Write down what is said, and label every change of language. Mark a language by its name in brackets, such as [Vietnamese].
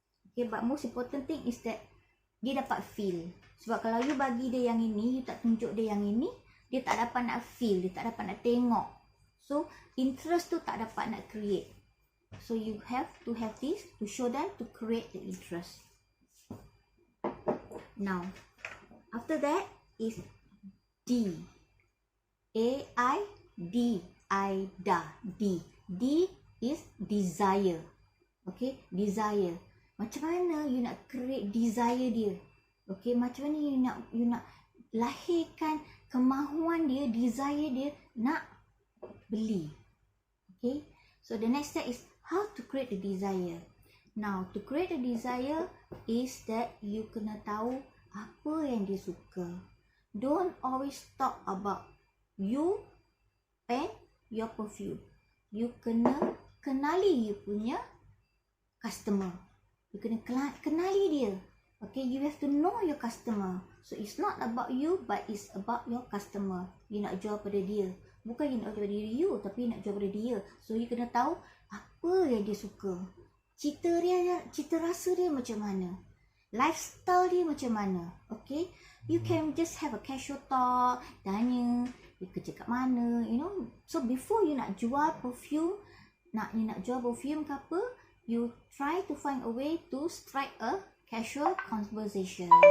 [English] Okay, but most important thing is that [Malay] dia dapat [English] feel. [Malay] Sebab kalau you bagi dia yang ini, you tak tunjuk dia yang ini, dia tak dapat nak feel, dia tak dapat nak tengok. So interest tu tak dapat nak create. [English] So you have to have this to show them, to create the interest. Now, after that is D. A-I-D. I-D. D. D is desire. Okay, desire. [Malay] Macam mana you nak create desire dia? Okay, macam mana you nak lahirkan kemahuan dia, desire dia nak beli. [English] Okay, so the next step is how to create the desire. Now, to create the desire is that you [Malay] kena tahu apa yang dia suka. [English] Don't always talk about you and your perfume. [Malay] You kena kenali you punya customer. You kena kenali dia. [English] Okay, you have to know your customer. So it's not about you, but it's about your customer. [Malay] You nak jual pada dia. Bukan you nak jual pada diri you, tapi you nak jual pada dia. So you kena tahu apa yang dia suka. Cita rasa dia macam mana. Lifestyle dia macam mana. [English] Okay, you can just have a casual talk, [Malay] tanya dia kerja kat mana, [English] you know. So before you [Malay] nak jual perfume, you nak jual perfume ke apa, [English] you try to find a way to strike a casual conversation.